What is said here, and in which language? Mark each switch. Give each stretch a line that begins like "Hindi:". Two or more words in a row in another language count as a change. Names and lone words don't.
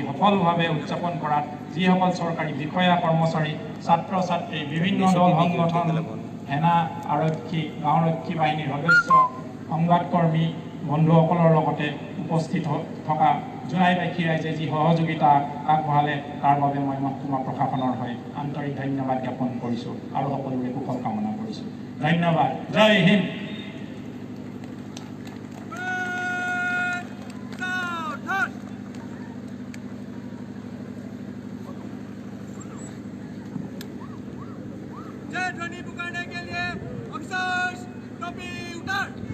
Assamese: সফলভাৱে উদযাপন কৰাত যিসকল চৰকাৰী বিষয়া কৰ্মচাৰী, ছাত্ৰ ছাত্ৰী, বিভিন্ন দল সংগঠন, সেনা, আৰক্ষী, গাঁওৰক্ষী বাহিনীৰ সদস্য, সংবাদকৰ্মী বন্ধুসকলৰ লগতে উপস্থিত থকা জোনাইবাসী ৰাইজে যি সহযোগিতা আগবঢ়ালে তাৰ বাবে মই মহকুমা প্ৰশাসনৰ হৈ আন্তৰিক ধন্যবাদ জ্ঞাপন কৰিছোঁ আৰু সকলোৰে কুশল কামনা কৰিছোঁ। ধন্যবাদ। জয় হিন্দ।
Hindi: जय ध्वनि पुकारने के लिए अफसोस टोपी उतार।